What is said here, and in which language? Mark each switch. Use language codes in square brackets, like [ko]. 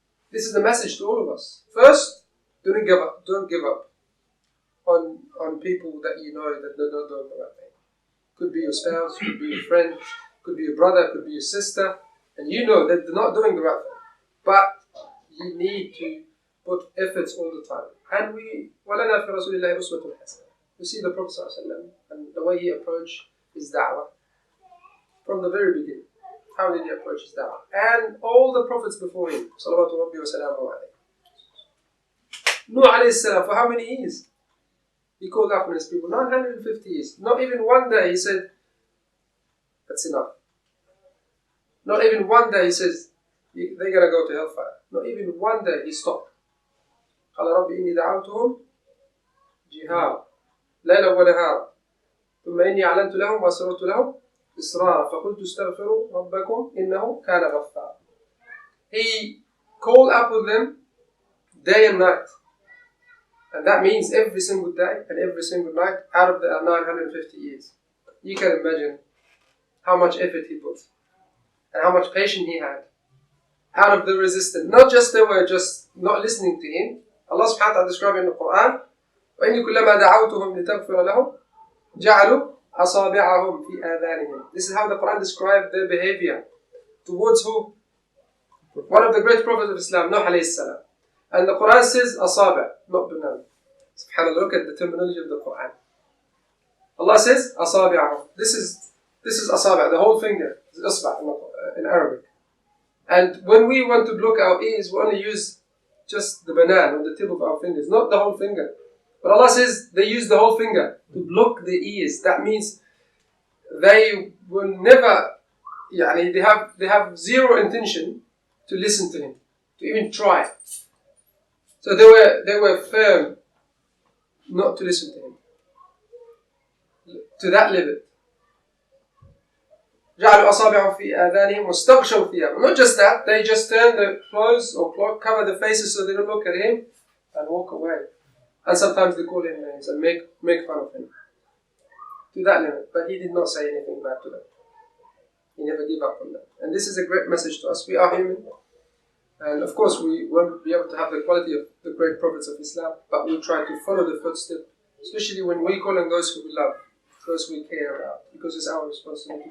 [en] This is the message to all of us. First, don't give up on people that you know that don't do the right thing. Could be your spouse, could be your friend, could be your brother, could be your sister, and you know that they're not doing the right thing. But you need to put efforts all the time. And [ar] وَلَنَا فِي رَسُولِ اللَّهِ أُسْوَةٌ حَسَنَةٌ. [en] We see the Prophet ﷺ and the way he approached his da'wah from the very beginning. How did he approach his da'wah? And all the prophets before him. Salawatu Rabbi wa salamu alayhi. Nuh alayhi salam, for how many years? He called up on his people. 950 years. Not even one day he said, that's enough. Not even one day he says, they're going to go to hellfire. Not even one day he stopped. [ar] قال رب إني دعوتهم جهارا ليلا ونهارا ثم إني أعلنت لهم وأسررت لهم إسرارا فقلت استغفروا ربكم إنه كان غفارا. [en] He called up with them day and night. And that means every single day and every single night out of the 950 years. You can imagine how much effort he put and how much patience he had out of the resistance. Not just they were just not listening to him. Allah subhanahu wa ta'ala described in the Quran, [ar] وَإِنِّي كُلَّمَا دَعَوْتُهُمْ لِتَغْفِرَ لَهُمْ جَعَلُوا أَصَابِعَهُمْ فِي آذَانِهِمْ. [en] This is how the Quran described their behavior. Towards who? One of the great prophets of Islam, Nuh alayhi salam. And the Quran says asabi', not banan. SubhanAllah, look at the terminology of the Quran. Allah says asabi'ahum. This is asabi', the whole finger. It's isba' in Arabic. And when we want to block our ears, we only use just the banan or the tip of our fingers, not the whole finger. But Allah says they use the whole finger to block the ears. That means they will never, they have zero intention to listen to him, to even try. So they were firm not to listen to him. To that level. [ar] جعلوا أصابعهم في آذانهم واستغشوا ثيابهم. [en] Not just that, they just turn the clothes or cover the faces so they don't look at him and walk away. And sometimes they call him names and make fun of him. To that level. But he did not say anything bad to them. He never gave up on them. And this is a great message to us. We are human. And of course we won't be able to have the quality of the great prophets of Islam, but we'll try to follow the footsteps, especially when we call on those who we love, those we care about, because it's our responsibility.